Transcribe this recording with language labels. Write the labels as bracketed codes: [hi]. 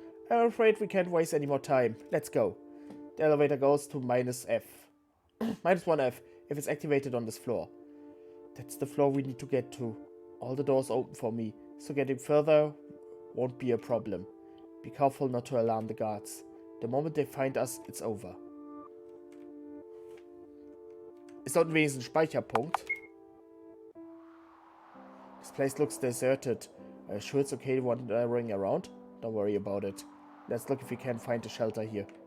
[en] I'm afraid we can't waste any more time. Let's go. The elevator goes to -F. -1F if it's activated on this floor. That's the floor we need to get to. All the doors open for me, so getting further won't be a problem. Be careful not to alarm the guards. The moment they find us, it's over. [de] Ist dort wenigstens ein Speicherpunkt? [en] This place looks deserted. Are you sure it's okay wandering around? Don't worry about it. Let's look if we can find a shelter here.